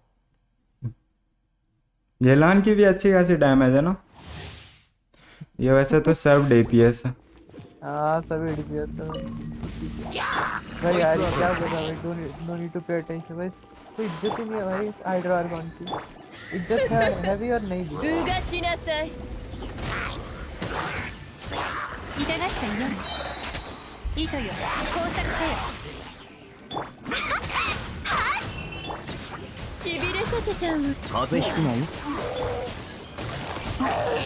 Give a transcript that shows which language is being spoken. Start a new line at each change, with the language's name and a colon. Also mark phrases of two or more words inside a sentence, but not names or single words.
Hindi: ये लान की भी अच्छी खासी डैमेज है ना। ये वैसे तो सब DPS है। हाँ सभी DPS है भाई यार, क्या बोल रहा है भाई।
English: no need to pay attention
Hindi: भाई, कोई इज्जत ही नहीं है भाई हाइड्रा आर्कॉन की। इज्जत है भी और नहीं भी।
Japanese: うがちなさい痛がっちゃいよ糸よ工作せよしびれさせちゃうの風邪ひくなよ。